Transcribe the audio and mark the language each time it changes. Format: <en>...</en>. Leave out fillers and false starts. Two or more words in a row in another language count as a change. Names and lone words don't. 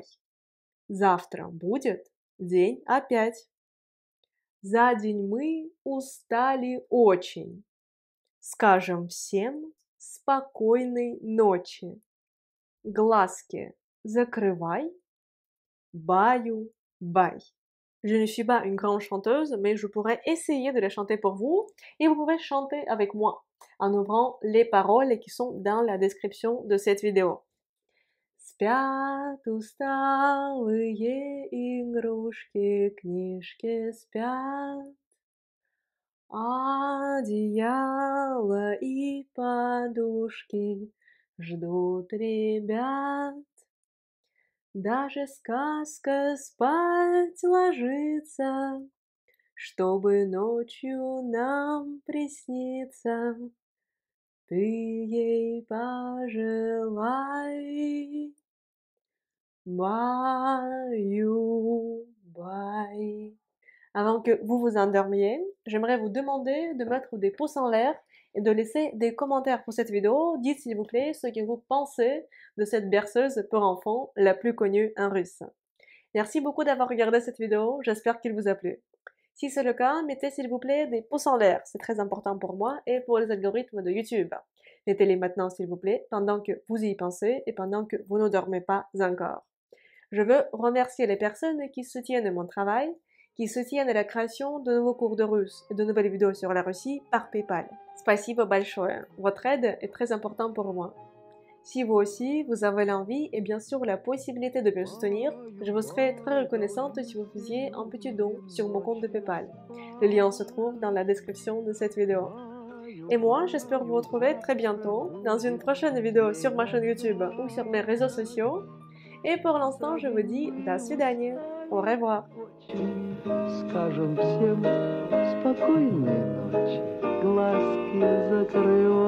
<ru>Завтра будет день опять. За день мы устали очень. Скажем всем спокойной ночи. Глазки закрывай, баю-бай.</ru> <fr>Je ne suis pas une grande chanteuse, mais je pourrais essayer de la chanter pour vous et vous pouvez chanter avec moi en ouvrant les paroles qui sont dans la description de cette vidéo.</fr> <ru>Спят усталые игрушки, книжки спят, одеяло и подушки ждут ребят. Даже сказка спать ложится, чтобы ночью нам присниться. Ты ей пожелай, баю-бай.</ru> <fr>Avant que vous vous endormiez, j'aimerais vous demander de mettre des pouces en l'air et de laisser des commentaires pour cette vidéo. Dites s'il vous plaît ce que vous pensez de cette berceuse pour enfants la plus connue en russe. Merci beaucoup d'avoir regardé cette vidéo, j'espère qu'il vous a plu. Si c'est le cas, mettez s'il vous plaît des pouces en l'air, c'est très important pour moi et pour les algorithmes de YouTube. Mettez-les maintenant s'il vous plaît, pendant que vous y pensez et pendant que vous ne dormez pas encore. Je veux remercier les personnes qui soutiennent mon travail, qui soutiennent la création de nouveaux cours de russe et de nouvelles vidéos sur la Russie par PayPal.</fr> <ru>Спасибо большое.</ru> <fr>Votre aide est très importante pour moi. Si vous aussi, vous avez l'envie et bien sûr la possibilité de me soutenir, je vous serais très reconnaissante si vous faisiez un petit don sur mon compte de PayPal. Le lien se trouve dans la description de cette vidéo. Et moi, j'espère vous retrouver très bientôt dans une prochaine vidéo sur ma chaîne YouTube ou sur mes réseaux sociaux. Et pour l'instant, je vous dis</fr> <ru>до свидания.</ru> <fr>Au revoir.</fr> <ru>Скажем всем спокойной ночи, глазки закрывай.</ru>